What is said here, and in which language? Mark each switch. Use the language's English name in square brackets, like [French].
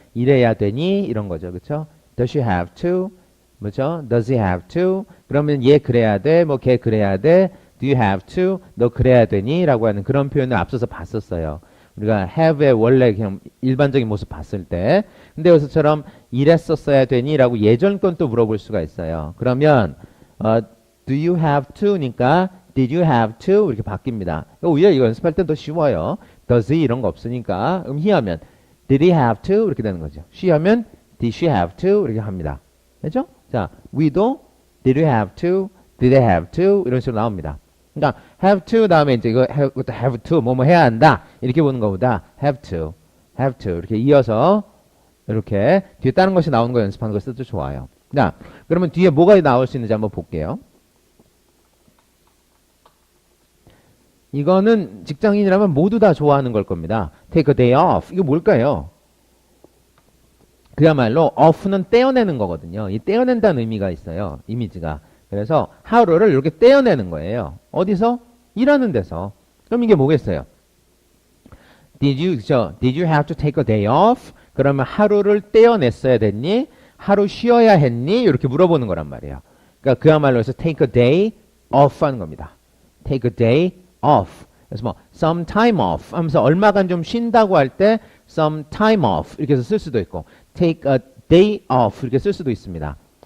[Korean] 이래야 되니? 이런 거죠. 그렇죠? [English] Does she have to? [Korean] 뭐죠? [English] Does he have to? [Korean] 그러면 얘 그래야 돼. 뭐 걔 그래야 돼. [English] Do you have to? [Korean] 너 그래야 되니? 라고 하는 그런 표현을 앞서서 봤었어요. 우리가 have의 원래 그냥 일반적인 모습 봤을 때. 근데 여기서처럼 이랬었어야 되니? 라고 예전 건 또 물어볼 수가 있어요. 그러면 [English] do you have to?니까 did you have to? [Korean] 이렇게 바뀝니다. 오히려 이거 연습할 땐 더 쉬워요. does he 이런 거 없으니까. 그럼 he 하면 [English] did he have to? [Korean] 이렇게 되는 거죠. [English] she 하면 did she have to? [Korean] 이렇게 합니다. 됐죠? 자, we도 [English] did you have to? did they have to? [Korean] 이런 식으로 나옵니다. 그러니까 have to 다음에 이제 이거 have to 뭐뭐 해야 한다 이렇게 보는 것보다 have to 이렇게 이어서 이렇게 뒤에 다른 것이 나오는 거 연습하는 거 써도 좋아요. 자, 그러면 뒤에 뭐가 나올 수 있는지 한번 볼게요. 이거는 직장인이라면 모두 다 좋아하는 걸 겁니다. [English] take a day off. [Korean] 이거 뭘까요? 그야말로 off는 떼어내는 거거든요. 이 떼어낸다는 의미가 있어요. 이미지가. 그래서 하루를 이렇게 떼어내는 거예요. 어디서? 일하는 데서. 그럼 이게 뭐겠어요? [English] Did you have to take a day off? [Korean] 그러면 하루를 떼어냈어야 됐니? 하루 쉬어야 했니? 이렇게 물어보는 거란 말이에요. 그러니까 그야말로 해서 [English] take a day off [Korean] 하는 겁니다. [English] take a day off. [Korean] 그래서 뭐 [English] some time off [Korean] 하면서 얼마간 좀 쉰다고 할 때 some time off 이렇게 해서 쓸 수도 있고 [English] take a day off [Korean] 이렇게 쓸 수도 있습니다.